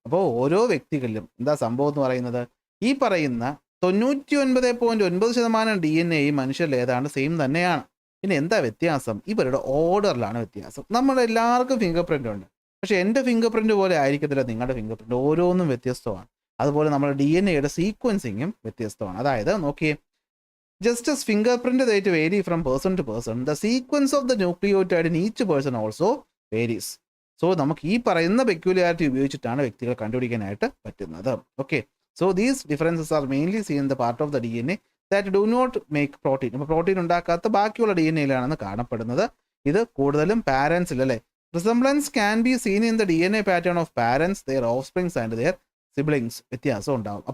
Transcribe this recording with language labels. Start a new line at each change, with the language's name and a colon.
Malayalam: അപ്പോൾ ഓരോ വ്യക്തികളിലും എന്താ സംഭവം എന്ന് പറയുന്നത്, ഈ പറയുന്ന 99.9% DNA ഈ മനുഷ്യരിൽ ഏതാണ്ട് സെയിം തന്നെയാണ്. പിന്നെ എന്താ വ്യത്യാസം, ഇവരുടെ ഓർഡറിലാണ് വ്യത്യാസം. നമ്മുടെ എല്ലാവർക്കും ഫിംഗർ പ്രിൻ്റ് ഉണ്ട്, പക്ഷേ എൻ്റെ ഫിംഗർ പ്രിൻ്റ് പോലെ ആയിരിക്കത്തില്ല നിങ്ങളുടെ ഫിംഗർ പ്രിൻ്റ്. ഓരോന്നും വ്യത്യസ്തമാണ്. അതുപോലെ നമ്മുടെ DNA-യുടെ സീക്വൻസിങ്ങും വ്യത്യസ്തമാണ്. അതായത് നോക്കിയേ,
English: just as fingerprint data vary from person to person, the sequence of the nucleotide in each person also varies.
Malayalam: So നമുക്ക് ഈ പറയുന്ന പെക്യുലാരിറ്റി ഉപയോഗിച്ചിട്ടാണ് വ്യക്തികളെ കണ്ടുപിടിക്കാനായിട്ട് പറ്റുന്നത്.
English: Okay, so these differences are mainly seen in the part of the DNA that do not make protein.
Malayalam: അപ്പോൾ protein ഉണ്ടാക്കാത്ത ബാക്കിയുള്ള DNA-യിലാണെന്ന് കാണപ്പെടുന്നത്. ഇത് കൂടുതലും പാരൻസിൽ അല്ലേ.
English: Resemblance can be seen in the DNA pattern of parents, their offsprings and their siblings.
Malayalam: വ്യത്യാസം ഉണ്ടാവും.